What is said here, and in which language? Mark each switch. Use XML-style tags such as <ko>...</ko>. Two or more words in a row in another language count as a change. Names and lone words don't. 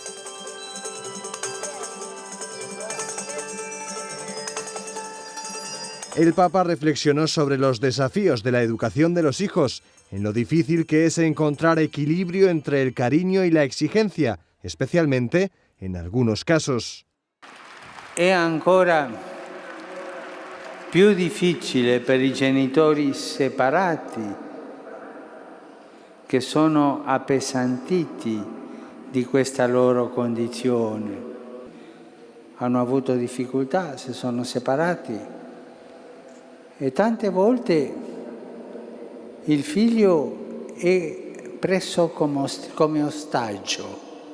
<es>El Papa reflexionó sobre los desafíos de la educación de los hijos, en lo difícil que es encontrar equilibrio entre el cariño y la exigencia, especialmente en algunos casos.</es> <it>È ancora più difficile per i genitori separati, che sono appesantiti di questa loro condizione. Hanno avuto difficoltà, si sono separati e tante volte il figlio è preso come ostaggio.</it>